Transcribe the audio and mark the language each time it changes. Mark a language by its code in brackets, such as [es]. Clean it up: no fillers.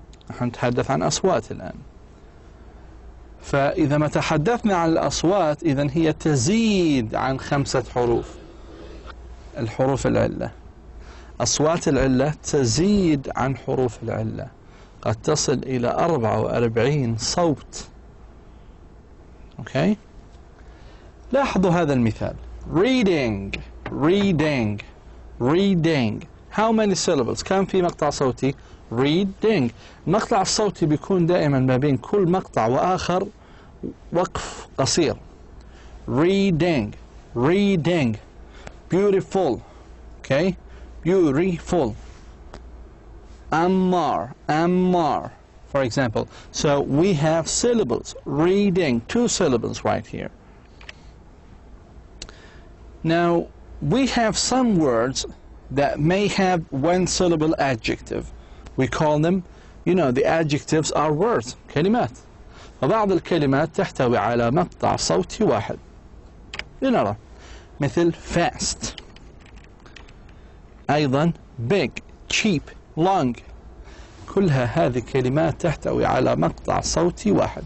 [ar] نحن نتحدث عن أصوات الآن. فإذا ما تحدثنا عن الأصوات إذن هي تزيد عن 5 حروف. الحروف العلة، أصوات العلة تزيد عن حروف العلة، قد تصل إلى 44 صوت. أوكي؟ لاحظوا هذا المثال. [en] reading reading reading. How many syllables؟ [ar] كم في مقطع صوتي؟ [en] reading. [ar] المقطع الصوتي بيكون دائما ما بين كل مقطع وآخر وقف قصير. [en] reading reading. beautiful. Okay? beautiful. أمار for example. So we have syllables. reading, 2 syllables right here. Now we have some words that may have 1 syllable adjective. We call them, the adjectives are words, [ar] كلمات. وبعض الكلمات تحتوي على مقطع صوتي واحد. لنرى مثل fast، أيضا [en] big cheap long، [ar] كلها هذه كلمات تحتوي على مقطع صوتي واحد.